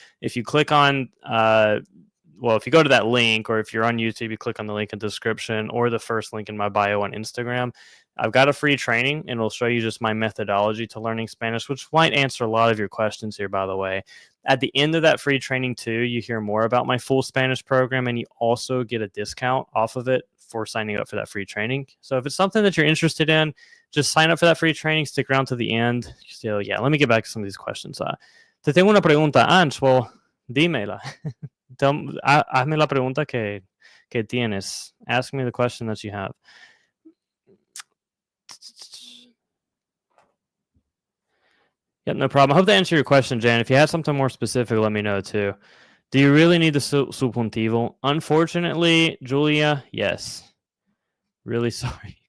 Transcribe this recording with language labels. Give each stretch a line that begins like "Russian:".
English: If you click on if you go to that link, or if you're on YouTube, you click on the link in the description or the first link in my bio on Instagram, I've got a free training, and it'll show you just my methodology to learning Spanish, which might answer a lot of your questions here, by the way. At the end of that free training too, you hear more about my full Spanish program, and you also get a discount off of it for signing up for that free training. So if it's something that you're interested in, just sign up for that free training, stick around to the end. So yeah, let me get back to some of these questions.
Spanish: Te tengo una pregunta, Ange.
English: Well,
Spanish: dímela. Hazme la pregunta que tienes.
English: Ask me the question that you have. Yep, no problem. I hope that answered your question, Jan. If you had something more specific, let me know too. Do you really need the subjuntivo? Unfortunately, Julia, yes. Really sorry.